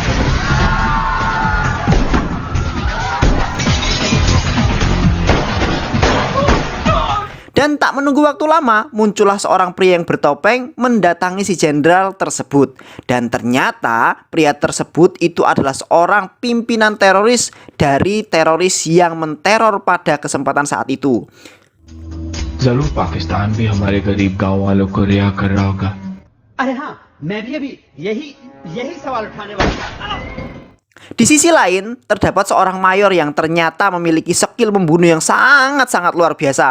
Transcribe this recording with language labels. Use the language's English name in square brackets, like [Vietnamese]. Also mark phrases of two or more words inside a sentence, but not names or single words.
[Indonesian] Dan tak menunggu waktu lama, muncullah seorang pria yang bertopeng mendatangi si jenderal tersebut. Dan ternyata pria tersebut itu adalah seorang pimpinan teroris dari teroris yang menteror pada kesempatan saat itu. [Hindi] जरूर पाकिस्तान भी हमारे गरीब गांव वालों को रिहा कर रहा होगा. अरे हाँ, मैं भी अभी यही सवाल उठाने वाला था. [Indonesian] Di sisi lain, terdapat seorang mayor yang ternyata memiliki skill membunuh yang sangat-sangat luar biasa.